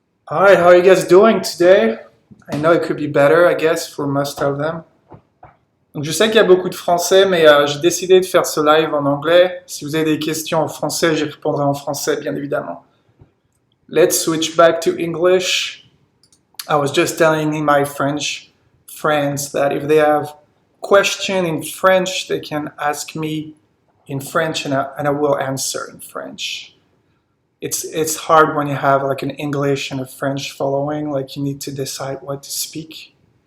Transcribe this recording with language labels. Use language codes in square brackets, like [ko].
[en] Alright, how are you guys doing today? I know it could be better, I guess, for most of them. [fr] Donc je sais qu'il y a beaucoup de français, mais j'ai décidé de faire ce live en anglais. Si vous avez des questions en français, j'y répondrai en français, bien évidemment. [en] Let's switch back to English. I was just telling my French friends that if they have questions in French, they can ask me in French and I will answer in French. It's hard when you have like an English and a French following, like you need to decide what to speak.